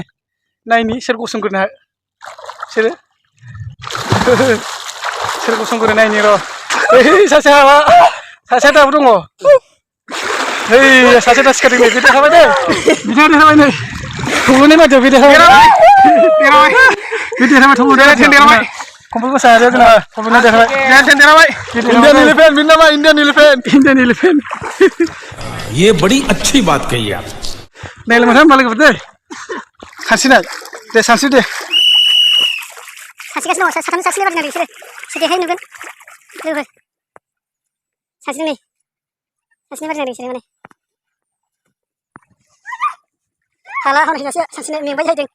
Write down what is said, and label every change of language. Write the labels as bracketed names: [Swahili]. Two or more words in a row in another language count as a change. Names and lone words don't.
[Bodo] नायनि सोर गसंग्रोनो बिसोरो सोर गसंग्रोनो नायनि र'। सासे हाबा सासेया दाबो दङ। सासे दा सिखारदों नै बे देरहाबाय दे। बिदिनो देरहाबाय नै थब्ल'नाय बादियाव बे देरहाबाय। बे देरहाबाय थब्ल'नाय कम्बल गोसा आरो जोंना थब्ल'नाय देरहाबाय। [English] Indian elephant [Bodo] बिन नामा इंडियन एलिफेंट। [Hindi] ये बड़ी अच्छी बात कही आप। [Bodo] नायलांबाय था होनबा लोगोफोर दे। सानस्रिनाय दे सानस्रि दे। सानस्रिगासिनो दङ साथाम सानस्रिनाय बादि नांदों बिसोरो। सोरदेहाय नुगोन लोगोफोर। सानस्रिनाय बादि नांदों बिसोरो माने। हाला हनै दासो सानस्रिनाय मेंबाय जाहैदों।